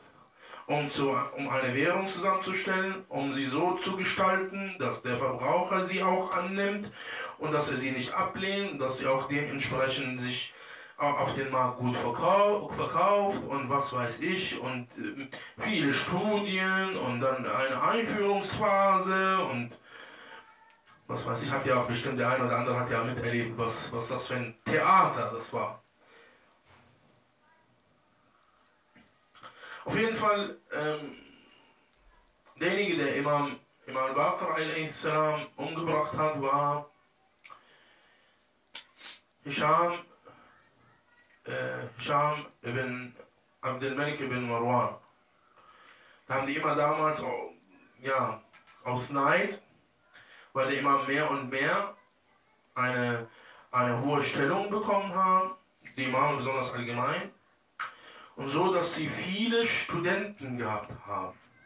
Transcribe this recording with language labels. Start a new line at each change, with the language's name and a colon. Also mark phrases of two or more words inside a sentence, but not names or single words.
German: um eine Währung zusammenzustellen, um sie so zu gestalten, dass der Verbraucher sie auch annimmt und dass er sie nicht ablehnt, dass sie auch dementsprechend sich auf den Markt gut verkauft und was weiß ich und viele Studien und dann eine Einführungsphase und was weiß ich, hat ja auch bestimmt der eine oder andere hat ja miterlebt, was das für ein Theater das war. Auf jeden Fall, derjenige, der Imam Al Baqir a.s. umgebracht hat, war Hisham ibn Abd al-Malik ibn Marwan. Da haben die immer damals, ja, aus Neid, weil die immer mehr und mehr eine hohe Stellung bekommen haben, die Imame besonders allgemein, Und so, dass sie viele Studenten gehabt haben.